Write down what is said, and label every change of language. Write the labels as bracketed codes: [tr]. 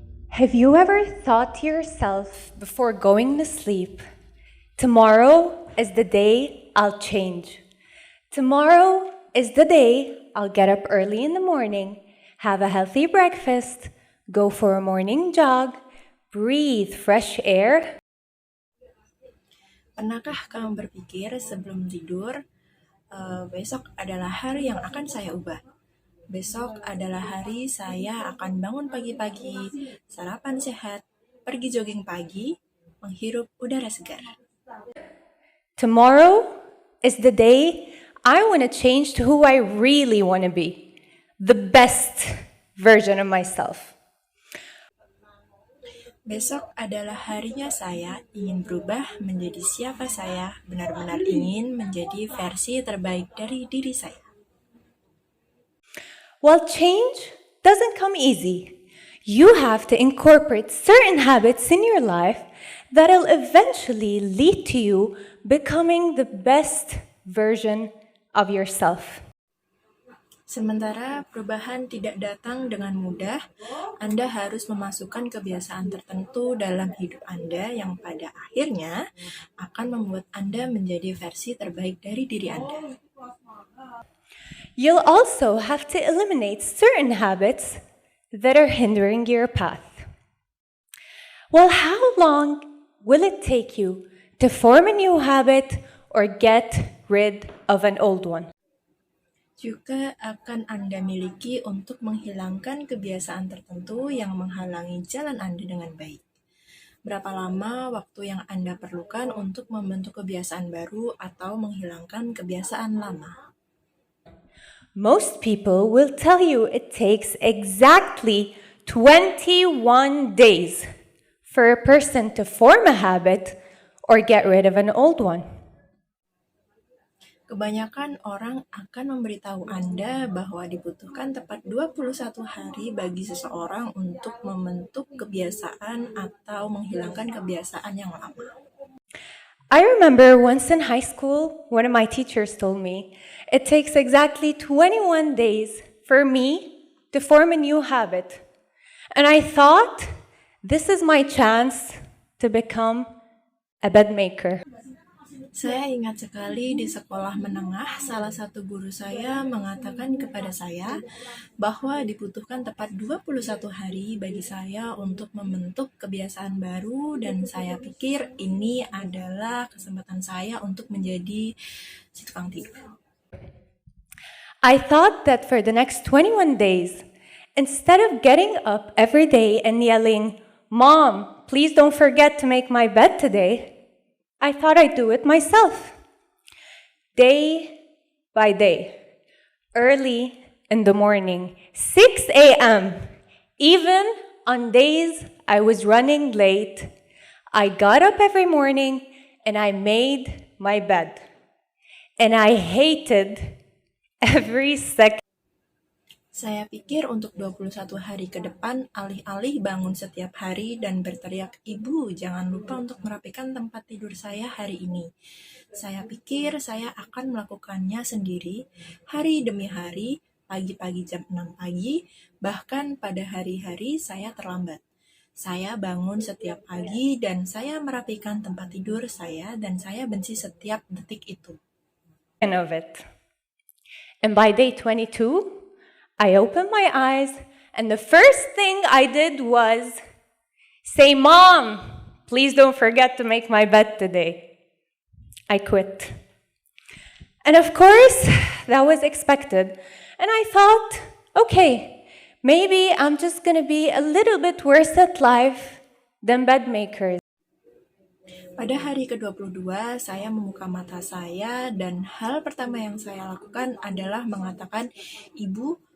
[en] Have you ever thought to yourself before going to sleep, tomorrow is the day I'll change? Tomorrow is the day I'll get up early in the morning, have a healthy breakfast, go for a morning jog, breathe fresh air. [id] Pernahkah kamu berpikir sebelum tidur, besok adalah hari yang akan saya ubah? Besok adalah hari saya akan bangun pagi-pagi, sarapan sehat, pergi jogging pagi, menghirup udara segar. [en] Tomorrow is the day I want to change to who I really want to be, the best version of myself. [id] Besok adalah harinya saya ingin berubah menjadi siapa saya, benar-benar ingin menjadi versi terbaik dari diri saya. [en] Well, change doesn't come easy. You have to incorporate certain habits in your life that'll eventually lead to you becoming the best version of yourself. [id] Sementara perubahan tidak datang dengan mudah, Anda harus memasukkan kebiasaan tertentu dalam hidup Anda yang pada akhirnya akan membuat Anda menjadi versi terbaik dari diri Anda. [en] You'll also have to eliminate certain habits that are hindering your path. Well, how long will it take you to form a new habit or get rid of an old one? [id] Juga akan Anda miliki untuk menghilangkan kebiasaan tertentu yang menghalangi jalan Anda dengan baik. Berapa lama waktu yang Anda perlukan untuk membentuk kebiasaan baru atau menghilangkan kebiasaan lama? [en] Most people will tell you it takes exactly 21 days for a person to form a habit or get rid of an old one. [id] Kebanyakan orang akan memberitahu Anda bahwa dibutuhkan tepat 21 hari bagi seseorang untuk membentuk kebiasaan atau menghilangkan kebiasaan yang lama. [en] I remember once in high school, one of my teachers told me it takes exactly 21 days for me to form a new habit. And I thought, this is my chance to become a bed maker. [id] Saya ingat sekali di sekolah menengah, salah satu guru saya mengatakan kepada saya bahwa dibutuhkan tepat 21 hari bagi saya untuk membentuk kebiasaan baru dan saya pikir ini adalah kesempatan saya untuk menjadi si tukang tidur. [en] I thought that for the next 21 days, instead of getting up every day and yelling, "Mom, please don't forget to make my bed today," I thought I'd do it myself. Day by day, early in the morning, 6 a.m., even on days I was running late, I got up every morning and I made my bed. And I hated every second. [id] Saya pikir untuk 21 hari ke depan, alih-alih bangun setiap hari dan berteriak, "Ibu, jangan lupa untuk merapikan tempat tidur saya hari ini." Saya pikir saya akan melakukannya sendiri, hari demi hari, pagi-pagi jam 6 pagi, bahkan pada hari-hari saya terlambat. Saya bangun setiap pagi dan saya merapikan tempat tidur saya dan saya benci setiap detik itu. [en] Of it. And by day 22, I opened my eyes, and the first thing I did was say, "Mom, please don't forget to make my bed today." I quit. And of course, that was expected. And I thought, okay, maybe I'm just going to be a little bit worse at life than bed makers. [id] Pada hari ke-22, saya membuka mata saya dan hal pertama yang saya lakukan adalah mengatakan, "Ibu,